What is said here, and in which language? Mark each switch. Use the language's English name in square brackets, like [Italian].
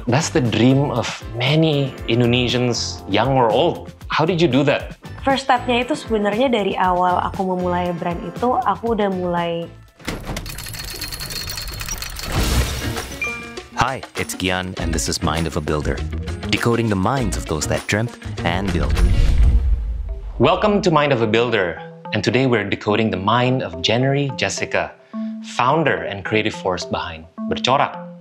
[English] That's the dream of many Indonesians, young or old. How did you do that? First step-nya [Indonesian] itu sebenarnya dari awal aku memulai brand itu, aku udah mulai. [English] Hi, it's Gian, and this is Mind of a Builder, decoding the minds of those that dreamt and built. Welcome to Mind of a Builder, and today we're decoding the mind of Jenny Jessica, founder and creative force behind Bercorak.